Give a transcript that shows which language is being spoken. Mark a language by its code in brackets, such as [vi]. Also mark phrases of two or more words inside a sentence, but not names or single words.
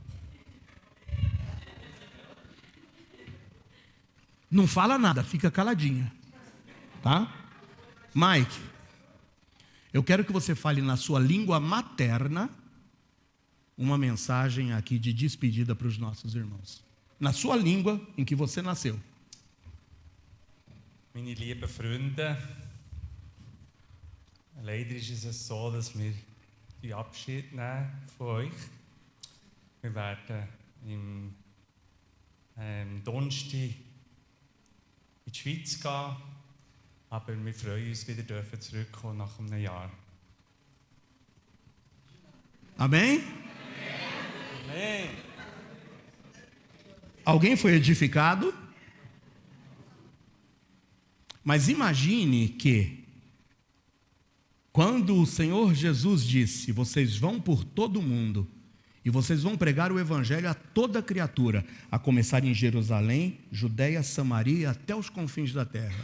[pt] Não fala nada, fica caladinha. Tá? Mike, eu quero que você fale na sua língua materna uma mensagem aqui de despedida para os nossos irmãos. Na sua língua em que você nasceu. [de] Meine lieben Freunde, leider ist es so, dass wir die Abschied nehmen von euch. Wir werden im Donnerstag in die Schweiz gehen, aber wir freuen uns, wieder zurückkommen nach einem Jahr. [pt] Amém? Amém. Alguém foi edificado? Mas imagine que, quando o Senhor Jesus disse: vocês vão por todo o mundo, e vocês vão pregar o Evangelho a toda criatura, a começar em Jerusalém, Judeia, Samaria, até os confins da terra.